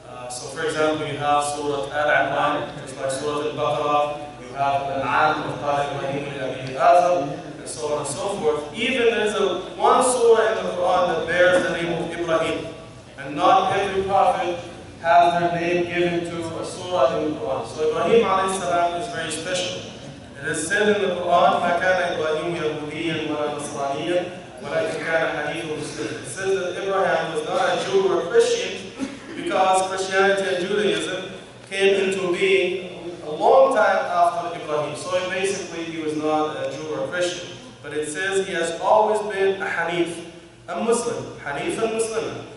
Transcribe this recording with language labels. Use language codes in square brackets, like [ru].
[en] So for example, you have Surah Al-Imran, just like Surah Al-Baqarah, you have Al-An'am, [ar] وَقَالَ إِبْرَاهِيمُ لِأَبِيهِ آزَرَ, [en] and so on and so forth. Even there is one surah in the Quran that bears the name of Ibrahim. And not every prophet has their name given to a surah in the Quran. So Ibrahim alayhi salam is very special. [ar] It is said in the Quran, مَا كَانَ إِبْرَاهِيمُ يَهُودِيًّا وَلَا نَصْرَانِيًّا وَلَكِنْ كَانَ حَنِيفًا مُسْلِمًا. [en] It says that Abraham was not a Jew or a Christian because Christianity and Judaism came into being a long time after Ibrahim. So basically he was not a Jew or a Christian. But it says he has always been a Hanif, a Muslim, Hanif and Muslim.